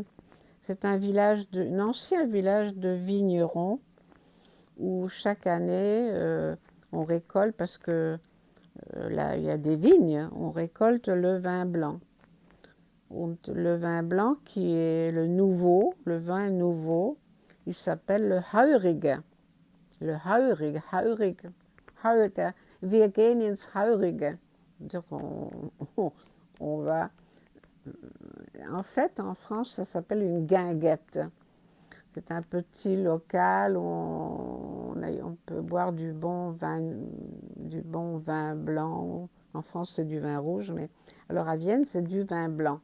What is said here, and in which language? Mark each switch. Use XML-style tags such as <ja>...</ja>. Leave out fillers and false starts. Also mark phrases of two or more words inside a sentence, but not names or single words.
<fr>C'est un ancien village de vignerons où chaque année on récolte, parce que là il y a des vignes, on récolte le vin blanc. Le vin blanc qui est le vin nouveau, il s'appelle le Heurige.</fr> <de>Le Heurige. Wir gehen ins Heurige.</de> <fr>Donc on va. En fait, en France, ça s'appelle une guinguette. C'est un petit local où on peut boire du bon vin blanc. En France, c'est du vin rouge, mais alors à Vienne, c'est du vin blanc.</fr>